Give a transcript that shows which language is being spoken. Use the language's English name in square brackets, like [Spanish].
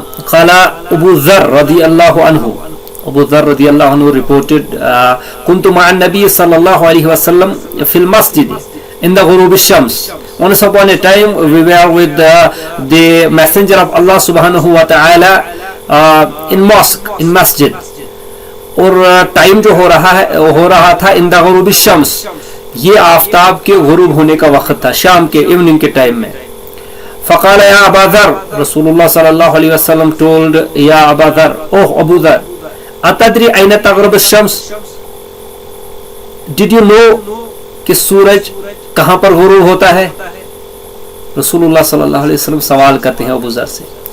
[Arabic] قال ابو ذر رضی اللہ عنہ, ابو ذر رضی اللہ عنہ [English] reported [Arabic] كنت مع النبي صلی اللہ علیہ وسلم في المسجد [English] in the ghurub ash-shams. Once upon a time we were with the messenger of Allah subhanahu wa ta'ala in mosque, in masjid, [Urdu] اور ٹائم جو ہو رہا تھا [English] in the ghurub ash-shams, [Urdu] یہ آفتاب کے غروب ہونے کا وقت تھا، شام کے ایوننگ کے ٹائم میں. [Arabic] فقال یا ابا ذر, [Urdu] رسول اللہ صلی اللہ علیہ وسلم [English] told [Arabic] یا ابا ذر, [Urdu] اوہ ابو ذر, [Arabic] اتدری این تغرب الشمس, [English] did you know [Urdu] کہ سورج کہاں پر غروب ہوتا ہے؟ رسول اللہ صلی اللہ علیہ وسلم سوال کرتے ہیں ابو ذر سے.